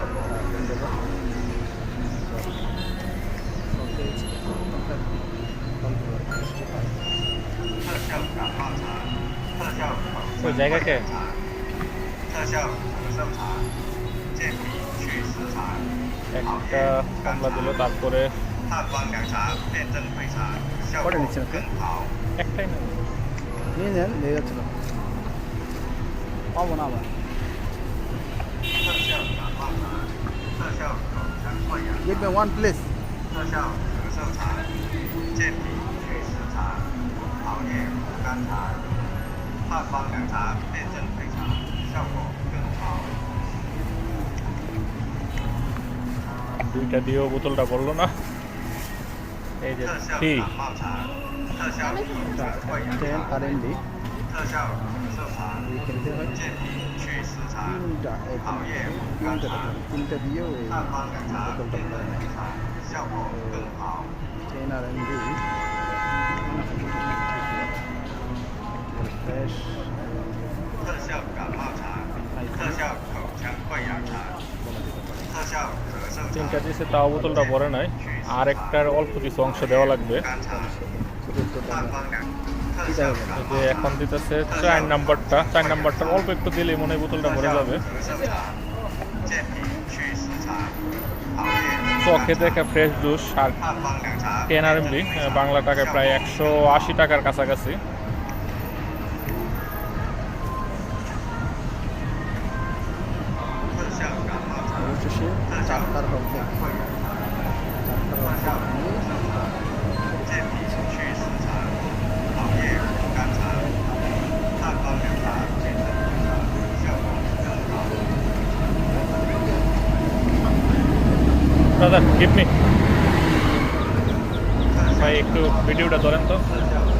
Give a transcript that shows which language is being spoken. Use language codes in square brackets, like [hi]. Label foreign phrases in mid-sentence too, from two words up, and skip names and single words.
[bn] ওই জায়গাকে একটা কমলা দিল, তারপরে কটা নিচ্ছেন আপনি? একটাই না, নিয়ে নেন, নিয়ে যাচ্ছিল পাবো না আবার। [en] Give me one please. [zh] 特效咳嗽茶、健脾祛湿茶、熬夜护肝茶、汉方凉茶、辩证配茶，效果更好。 [bn] দুইটা দিয়েও বোতলটা ভরলো না। এই যে [zh] 特效 [bn] টি [zh] 感冒茶、特效口腔溃疡茶、 10 RMB 特效咳嗽茶、 [bn] খেলতে হয় [zh] 健脾祛湿茶、 [bn] তিনটা [zh] 熬夜护肝茶、 [bn] তিনটা দিয়েও এই [zh] 汉方凉茶、辩证配茶，效果更好。 [en] 10 RMB fresh [zh] 特效感冒茶、特效口腔溃疡茶、特效咳嗽 [bn] তিনটা [zh] 茶、 [bn] দিয়েছে, তাও বোতলটা ভরে নাই। আর একটার অল্প কিছু অংশ দেওয়া লাগবে। [zh] 肝茶、 [bn] চতুর্থ [zh] 汉方凉特 [bn] কি [zh] 效 [bn] দেওয়া [zh] 感 [bn] এই [zh] 冒 [bn] যে এখন দিতেছে 4 নাম্বারটা, 4 নাম্বারটার অল্প একটু দিলেই মনে হয় বোতলটা ভরে যাবে। [zh] 咳嗽茶、健脾祛湿茶、熬夜 [bn] চোখে দেখে [en] fresh juice [bn] আর [zh] 汉方凉茶、 [bn] 10 RMB, বাংলা টাকায় প্রায় 180 টাকার কাছাকাছি। অবশেষে চারটার হবে চারটার হবে [zh] 健脾祛湿茶、熬夜护肝茶、汉方凉茶、辩证配茶，效果更好。 [bn] দাদা [en] give me [bn] ভাই, একটু ভিডিওটা ধরেন তো।